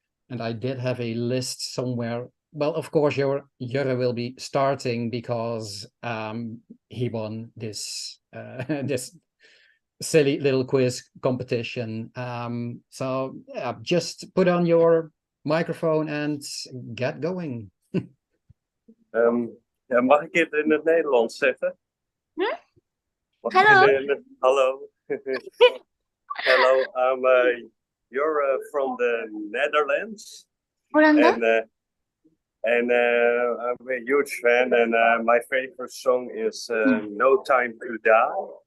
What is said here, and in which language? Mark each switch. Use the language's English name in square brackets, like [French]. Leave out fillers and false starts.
[English] And I did have a list somewhere. Well, of course, Jurre will be starting because he won this this silly little quiz competition. So yeah, just put on your microphone and get going. [Dutch] Ja, mag ik het in het Nederlands zeggen? Hallo. Hallo. [English] Hello, you're from the Netherlands. [Italian] Ollanda? [English] And I'm a huge fan, and my favorite song is No Time to Die.